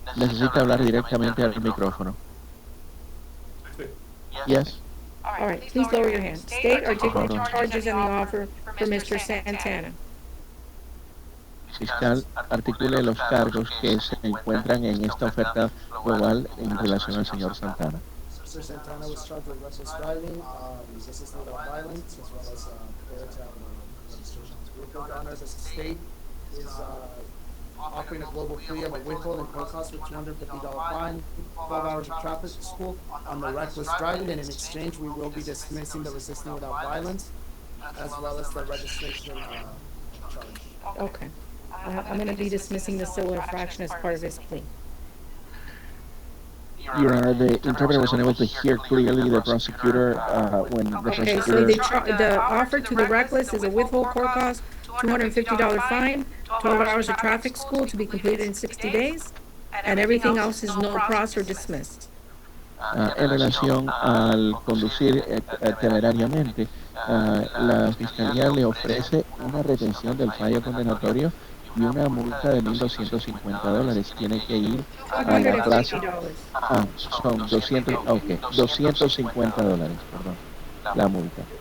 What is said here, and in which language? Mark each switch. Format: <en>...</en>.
<es>Necesita hablar directamente al micrófono.</es> <en>Yes. All right, please lower your hand. State articulate charges in the offer for Mr. Santana. Fiscal, articule los cargos que se encuentran en esta oferta global en relación al señor Santana. Mr. Santana was charged with reckless driving, resisting without violence, as well as failure to have registration. Your Honor, the state is offering a global plea of a withhold and court costs with $250 fine, 12 hours of traffic school on the reckless driving, and in exchange we will be dismissing the resisting without violence, as well as the registration charge. Okay. I'm going to be dismissing the civil infraction as part of his plea. Your Honor, the interpreter was unable to hear clearly the prosecutor when the Okay, prosecutor... so the offer to the reckless is a withhold court cost, $250 fine, 12 hours of traffic school to be completed in 60 days, and everything else is no pros or dismissed.</en> <es>En relación al conducir temerariamente, la Fiscalía le ofrece una retención del fallo condenatorio y una multa de $1,250. Tiene que ir a la plaza. Son $250, perdón, la multa.</es>